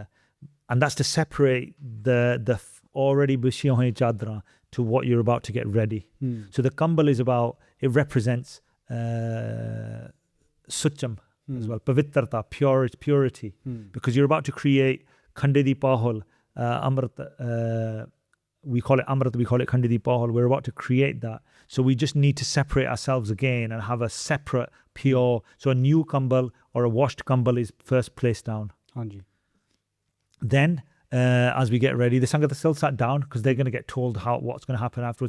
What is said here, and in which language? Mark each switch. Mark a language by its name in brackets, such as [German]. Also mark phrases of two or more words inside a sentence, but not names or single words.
[English] And that's to separate the already [Punjabi] bishiyan hoye chadra [English] to what you're about to get ready. So the kambal is about, it represents sucham as well, pavitrata, purity, because you're about to create [Punjabi] khande di pahol, [English] Amrit, we call it Amrit, we call it [Punjabi] khande di pahol, [English] we're about to create that. So we just need to separate ourselves again and have a separate, pure, so a new kambal or a washed kambal is first placed down. Hanji. Then, as we get ready, the Sangat are still sat down because they're going to get told what's going to happen afterwards.